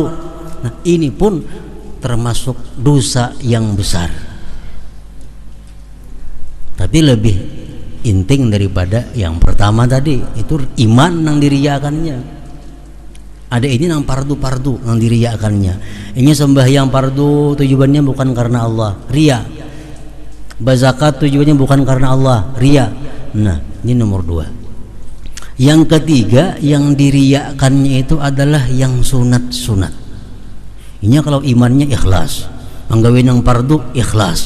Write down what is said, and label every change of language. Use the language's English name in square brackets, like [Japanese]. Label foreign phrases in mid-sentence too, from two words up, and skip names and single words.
[Indonesian] Nah ini pun termasuk dosa yang besar, tapi lebih inting daripada yang pertama tadi. [Banjar] Itu iman nang diriyakannya. Ada ini nang pardu-pardu nang diriyakannya. [Indonesian] Ini sembahyang pardu tujuannya bukan karena Allah, ria. Berzakat tujuannya bukan karena Allah, ria. Nah ini nomor dua. Yang ketiga yang diriyakannya itu adalah yang sunat. [Banjar] Ini kalau imannya ikhlas, anggawin yang pardu ikhlas.